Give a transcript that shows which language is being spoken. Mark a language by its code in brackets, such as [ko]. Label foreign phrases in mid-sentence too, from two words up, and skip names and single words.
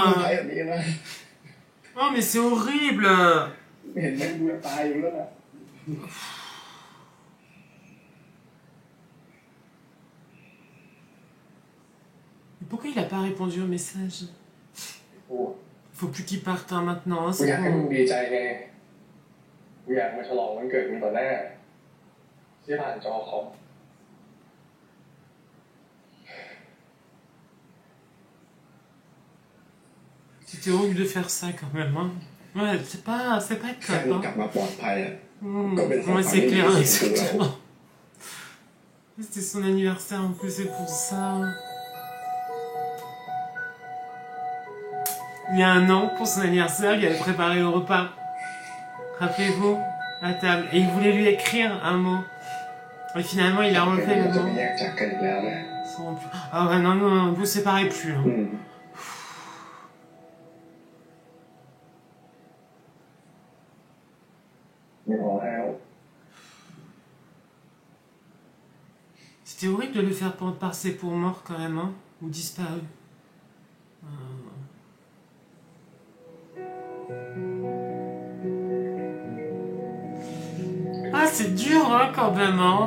[fr] Oh, mais c'est horrible. Mais pourquoi il n'a pas répondu au message? Faut plus qu'il parte hein, maintenant. Hein, [th] กู [fr] c'est [th] อยากให้มึง [fr] bon. [th] ดีใจไงกูอยากมาฉลองวันเกิดมึงต่อหน้าที่ผ่านจอคอม [fr] C'était horrible de faire ça quand même. Hein. Ouais, c'est pas [th] แค่มึง [fr] top. [th] กลั [fr] Hein. [th] บมาปลอดภัยอ่ะ Mmh. [fr] Comme elle Ouais, fait c'est parler clair, de ses exactement. C'était son anniversaire en plus, c'est pour ça. Il y a un an, pour son anniversaire, il avait préparé le repas. Rappelez-vous, à table. Et il voulait lui écrire un mot. Et finalement, il a enlevé le [th] เราจะ [fr] mot. [th] ไม่แยกจากกันอีกแล้วนะ [fr] Ah ouais, non, non, vous séparez plus. Hein. อืม [th] ไม่พอแล้ว [fr] C'était horrible de le faire passer pour mort quand même, hein, ou disparu. Ah, c'est dur, hein, quand même, hein.